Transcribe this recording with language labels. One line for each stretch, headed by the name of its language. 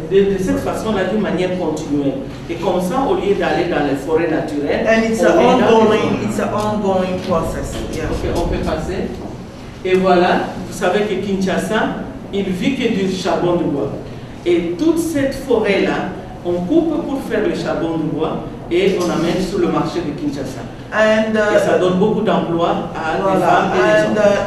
French: De cette façon-là, d'une manière continuelle. Et comme ça, au lieu d'aller dans les forêts naturelles,
English: and it's an ongoing process. Yeah.
French: Okay, on peut passer. Et voilà, vous savez que Kinshasa, il vit que du charbon de bois. Et toute cette forêt-là, on coupe pour faire le charbon de bois et on amène sur le marché de Kinshasa. Et ça donne beaucoup d'emplois à des femmes et des hommes.